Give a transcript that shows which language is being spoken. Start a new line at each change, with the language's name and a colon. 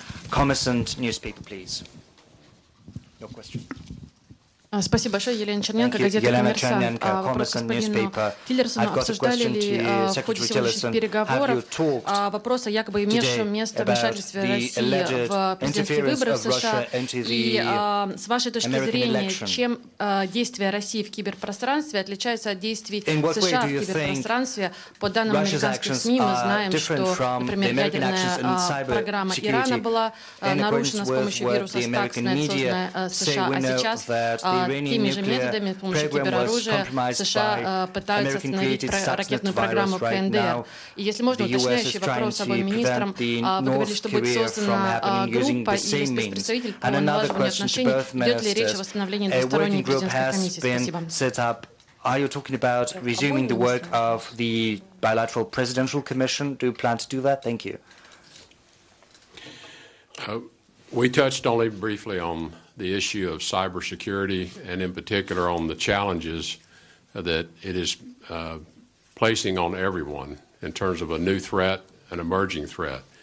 English: Commerçant newspaper, please. Your question.
Russian: Спасибо большое. Елена Черненко, газета «Коммерсант». Вопрос господину Тиллерсону. Обсуждали ли в ходе сегодняшних переговоров вопрос о якобы имевшем место вмешательстве России в президентские выборы в США? И с вашей точки зрения, чем действия России в киберпространстве отличаются от действий США в киберпространстве? По данным американских СМИ мы знаем, что, например, ядерная программа Ирана была нарушена с помощью вируса Stuxnet, созданная США, а сейчас теми же методами, с помощью кибероружия, США пытаются остановить ракетную программу КНДР. И если можно, уточняющий вопрос обоим министрам. Вы говорили, что будет создана группа и спецпредставитель по налаживанию отношений. Идет ли речь о восстановлении двусторонней президентской комиссии? Спасибо.
English: Are you talking about resuming the work of the bilateral presidential commission? Do you plan to do that? Thank you. We touched only briefly on the issue of cybersecurity, and in particular on the challenges that it is placing on everyone in terms of a new threat, an emerging threat.